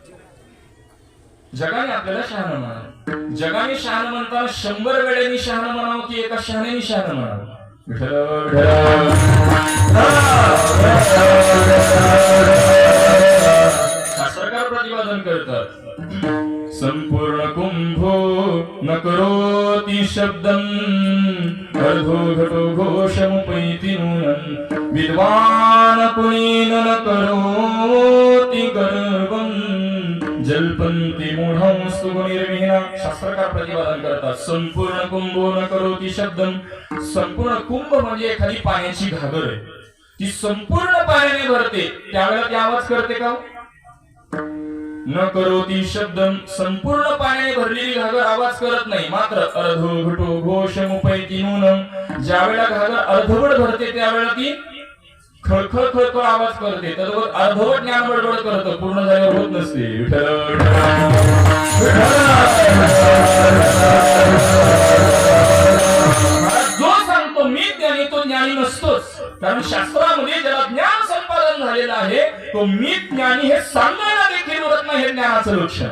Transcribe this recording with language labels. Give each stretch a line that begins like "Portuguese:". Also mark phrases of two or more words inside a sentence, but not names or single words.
Marathi: जगाने आपल्याला शहाणं म्हणावं. जगाने शहाणं म्हणताना 100 वेळेनी शहाणं म्हणावं की एका शहाण्याने शहाणं म्हणावं? सरकार प्रतिपादन करतात,
Sanskrit: संपूर्ण कुंभो न करोति शब्दं अर्धो घटो घोषमुपैति नूनं विद्वान पुनीन न करोति गर्वं जल्पन्ति मूढंस्तु गुणिर्विहीना.
Marathi: शास्त्रकार प्रतिपादन करतात,
Sanskrit: संपूर्ण कुंभो न करोति शब्दं.
Marathi: संपूर्ण कुंभ म्हणजे एखादी पाण्याची घागर आहे, ती संपूर्ण पाण्याने भरते, त्यावेळेला ती आवाज करते का?
Sanskrit: न करोति शब्दं.
Marathi: संपूर्ण पाण्याने भरलेली घागर आवाज करत नाही.
Sanskrit: मात्र अर्धो घटो घोषमुपैति नूनं,
Marathi: ज्यावेळेला घागर अर्धवट भरते त्यावेळेला ती खळखळ खळखळ आवाज करते. तर अर्धवट ज्ञान बडबड करतं, पूर्ण झाल्यावर होत नसते. जो सांगतो मी ज्ञानी तो ज्ञानी नसतोच, कारण शास्त्रामध्ये ज्याला ज्ञान संपादन झालेलं आहे तो मी ज्ञानी हे सांगायला देखील उरत नाही, हे ज्ञानाचं लक्षण.